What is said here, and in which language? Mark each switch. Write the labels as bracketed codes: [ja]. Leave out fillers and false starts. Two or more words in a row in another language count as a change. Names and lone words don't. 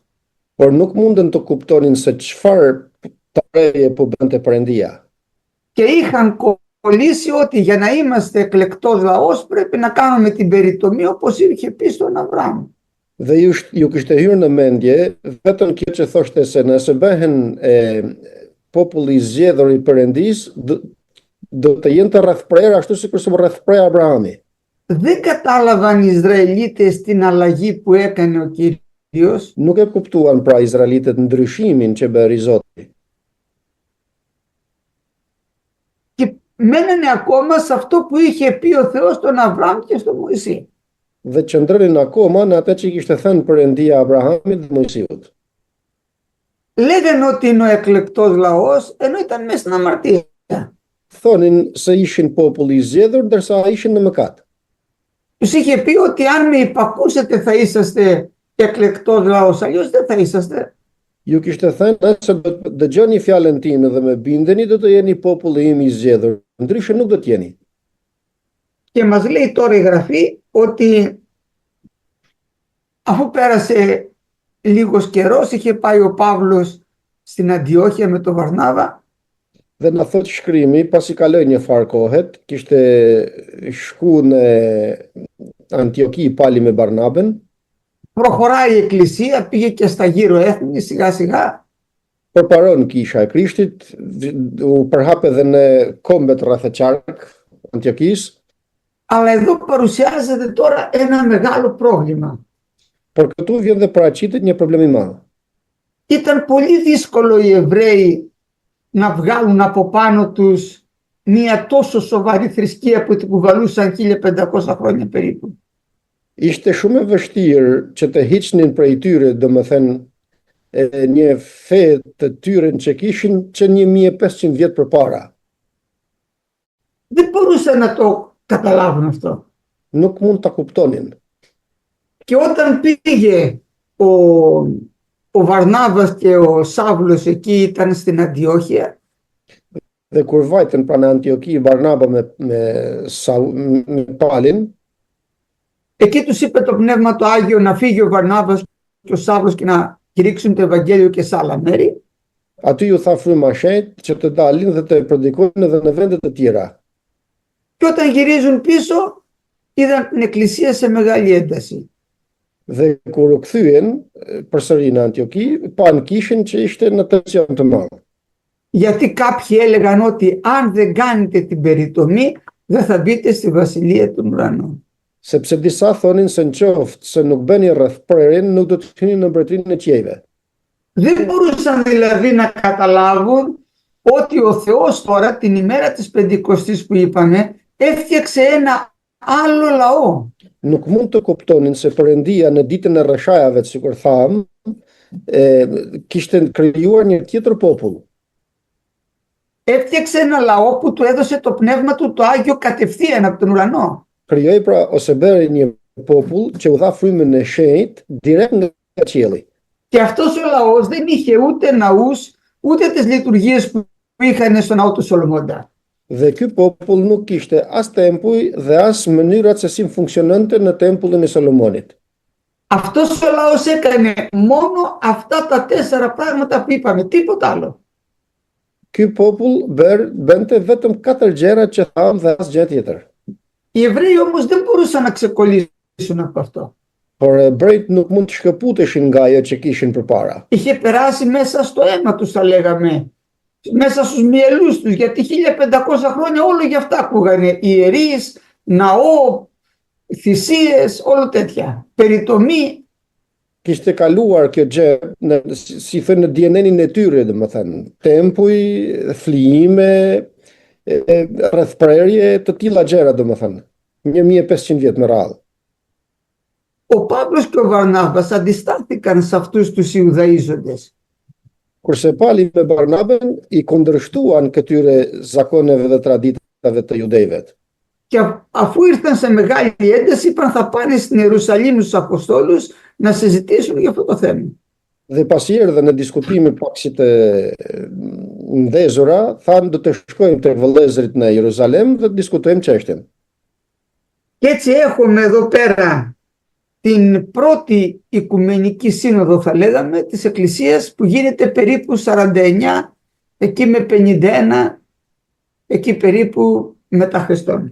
[sq] Por nuk mundën të kuptonin se çfarë të reje po bënte Perëndia. [el] Και είχαν κολλήσει ότι για να είμαστε εκλεκτός λαός πρέπει να κάνουμε την περιτομή όπως είχε πει στον Αβραάμ. [sq] Dhe ju kishte hyrë në mendje vetëm kjo që thoshte se nëse bëhen populli I zgjedhur I Perëndis, do të jenë të rrethprer ashtu sikur u rrethprej Abrahami. [el] Δεν κατάλαβαν οι Ισραηλίτες την αλλαγή που έκανε ο Κύριος. [sq] Nuk e kuptuan pra izraelitët ndryshimin që bëri Zoti. [el] Και μένανε ακόμα σε αυτό που είχε πει ο Θεός στον Αβραάμ και στον Μωυσή. [sq] Dhe qëndronin akoma në atë që I kishte thënë Perëndia Abrahamit dhe Mojsiut. [el] Λέγανε ότι είναι ο εκλεκτός λαός, ενώ ήταν μέσα στην αμαρτία. [sq] Thonin se ishin populli I zgjedhur ndërsa ishin në mëkat. [el] Τους είχε πει ότι αν με υπακούσετε θα είσαστε εκλεκτός λαός, αλλιώς δεν θα είσαστε. [sq] Ju kishte thënë nëse dëgjoni fjalën time dhe me bindeni, do të jeni populli im I zgjedhur, ndryshe nuk do të jeni. [el] Και μας λέει τώρα η Γραφή ότι αφού πέρασε λίγος καιρός, είχε πάει ο Παύλος στην Αντιόχεια με τον Βαρνάβα. [sq] Dhe na thot shkrimi, pasi kaloi një farë kohet, kishte shku në Antioki pali me Barnabën. [el] Προχωράει η Εκκλησία, πήγε και στα γύρω έθνη σιγά σιγά. [sq] Përparon kisha e Krishtit, u përhap edhe në kombet rreth e qark Antioquis. [el] Αλλά εδώ παρουσιάζεται τώρα ένα μεγάλο πρόβλημα. [sq] Por këtu vjen dhe paraqitet një problem i madh. [el] Ήταν πολύ δύσκολο οι Εβραίοι να βγάλουν από πάνω τους μια τόσο σοβαρή θρησκεία που την κουβαλούσαν 1500 χρόνια περίπου. [sq] Ishte shumë e vështirë që të hiqnin prej tyre, domethënë një fe të tyre që kishin që 1500 vjet përpara. [el] Δεν μπορούσαν να το καταλάβουν αυτό. [sq] Nuk mund ta kuptonin. [el] Και όταν πήγε ο Βαρνάβας και ο Σάβλος εκεί, ήταν στην Αντιόχεια. [sq] Dhe kur vajtën pranë Antioki Barnaba me Palin, [el] εκεί τους είπε το Πνεύμα το Άγιο να φύγει ο Βαρνάβας και ο Σάβλος και να κηρύξουν το Ευαγγέλιο και σε άλλα μέρη. [sq] Aty ju tha fryma shenjtë që të dalin dhe të predikojnë edhe në vende të tjera. [el] Και όταν γυρίζουν πίσω, είδαν την Εκκλησία σε μεγάλη ένταση. [sq] Dhe kur u kthyen përsëri në Antioki, pan kishin që ishte në tension të madh. [el] Γιατί κάποιοι έλεγαν ότι αν δεν κάνετε την περιτομή, δεν θα μπείτε στη Βασιλεία των Ουρανών. [sq] Sepse disa thonin se nëse se nuk bëni rrethprerjen, nuk do të hyni në mbretërinë e qiejve. [el] Δεν μπορούσαν δηλαδή να καταλάβουν ότι ο Θεός τώρα την ημέρα της Πεντηκοστής που είπαμε έφτιαξε ένα άλλο λαό. [sq] Nuk mund të kuptonin se Perëndia në ditën e rreshajave, sikur tham, kishte krijuar një tjetër popull. [el] Έφτιαξε ένα λαό που του έδωσε το πνεύμα του το Άγιο κατευθείαν από τον ουρανό. [sq] Krijoi pra ose bëri një popull që u dha frymën e shenjtë direkt nga qielli. [el] Και αυτός ο λαός δεν είχε ούτε ναούς, ούτε τις λειτουργίες που είχαν στον ναό του Σολομώντα. [sq] Dhe ky popull nuk kishte as tempuj dhe as mënyrat se si funksiononte në tempullin e Solomonit. [el] Αυτός ο λαός έκανε μόνο αυτά τα 4 πράγματα που είπαμε, τίποτα άλλο. [sq] Ky popull bënte vetëm 4 gjëra që tham dhe asgjë tjetër. [el] Οι Εβραίοι όμως δεν μπορούσαν να ξεκολλήσουν από αυτό. [sq] Por ebrejt nuk mund të shkëputeshin nga ajo që kishin përpara. [el] Είχε περάσει μέσα στο αίμα τους, θα λέγαμε, μέσα στους μυελούς τους, γιατί 1500 χρόνια όλο για αυτά ακούγανε, ιερείς, ναό, θυσίες, όλο τέτοια, περιτομή. [sq] Kishte kaluar kjo gjë si thënë në DNA-n e tyre, domethënë, tempuj, flijime, rrethprerje, të tilla gjëra domethënë, 1500 vjet me radhë. [el] Ο Παύλος και ο Βαρνάβας αντιστάθηκαν σε αυτούς τους Ιουδαΐζοντες. [sq] Kurse Pali me Barnabën i kundërshtuan këtyre zakoneve dhe traditave të judejve. [el] Και αφού ήρθαν σε μεγάλη ένταση, είπαν θα πάνε στην Ιερουσαλήμ στους Αποστόλους να συζητήσουν για αυτό το θέμα. [sq] Dhe pasi erdhën në diskutime pak si të ndezura, thanë do të shkojmë tek vëllezërit në Jeruzalem dhe të diskutojmë çështjen. [el] Και έτσι έχουμε εδώ πέρα την πρώτη Οικουμενική Σύνοδο, θα λέγαμε, της Εκκλησίας, που γίνεται περίπου 49, εκεί με 51, εκεί περίπου μετά Χριστόν.